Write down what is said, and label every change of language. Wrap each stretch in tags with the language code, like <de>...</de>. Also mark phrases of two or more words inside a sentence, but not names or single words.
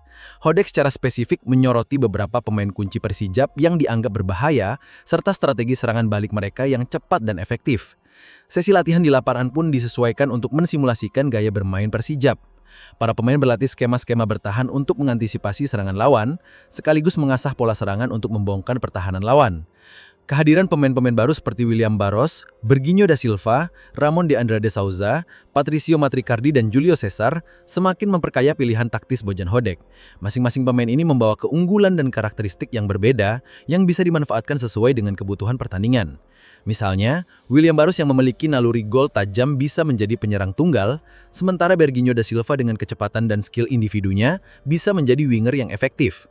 <id>Hodek secara spesifik menyoroti beberapa pemain kunci Persijap yang dianggap berbahaya, serta strategi serangan balik mereka yang cepat dan efektif. Sesi latihan di lapangan pun disesuaikan untuk mensimulasikan gaya bermain Persijap. Para pemain berlatih skema-skema bertahan untuk mengantisipasi serangan lawan, sekaligus mengasah pola serangan untuk membongkar pertahanan lawan. Kehadiran pemain-pemain baru seperti William Barros, Berginho da Silva, Ramon de Andrade Souza, Patricio Matricardi, dan Julio Cesar semakin memperkaya pilihan taktis Bojan Hodak. Masing-masing pemain ini membawa keunggulan dan karakteristik yang berbeda yang bisa dimanfaatkan sesuai dengan kebutuhan pertandingan. Misalnya, William Barros yang memiliki naluri gol tajam bisa menjadi penyerang tunggal, sementara Berginho da Silva dengan kecepatan dan skill individunya bisa menjadi winger yang efektif.</id>